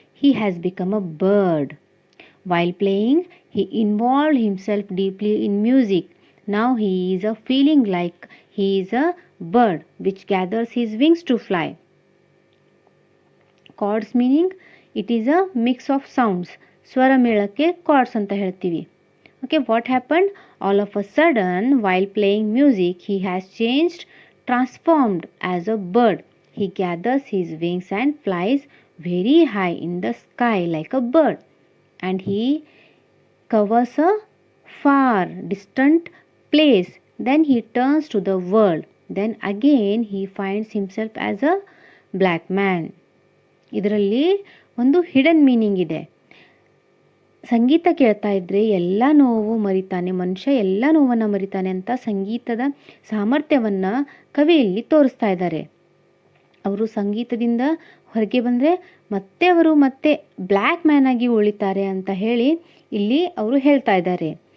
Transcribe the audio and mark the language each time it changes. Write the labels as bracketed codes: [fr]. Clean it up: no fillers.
[en] He has become a bird. While playing, he involved himself deeply in music. Now he is feeling like he is a bird which gathers his wings to fly. Chords meaning it is a mix of sounds. [kn] ಸ್ವರ ಮೇಳಕ್ಕೆ chords ಅಂತ ಹೇಳ್ತೀವಿ. [en] Okay, what happened? All of a sudden, while playing music, he has transformed as a bird. He gathers his wings and flies very high in the sky like a bird. And he covers a far distant place. Then he turns to the world. Then again he finds himself as a black man. [kn] ಇದರಲ್ಲಿ ಒಂದು hidden meaning ಇದೆ. ಸಂಗೀತ ಕೇಳ್ತಾ ಇದ್ದರೆ ಎಲ್ಲ ನೋವು ಮರಿತಾನೆ, ಮನುಷ್ಯ ಎಲ್ಲ ನೋವನ್ನು ಮರಿತಾನೆ ಅಂತ ಸಂಗೀತದ ಸಾಮರ್ಥ್ಯವನ್ನು ಕವಿಯಲ್ಲಿ ತೋರಿಸ್ತಾ ಇದ್ದಾರೆ. ಅವರು ಸಂಗೀತದಿಂದ ಹೊರಗೆ ಬಂದರೆ ಅವರು ಮತ್ತೆ ಬ್ಲ್ಯಾಕ್ ಮ್ಯಾನ್ ಆಗಿ ಉಳಿತಾರೆ ಅಂತ ಹೇಳಿ ಇಲ್ಲಿ ಅವರು ಹೇಳ್ತಾ ಇದ್ದಾರೆ.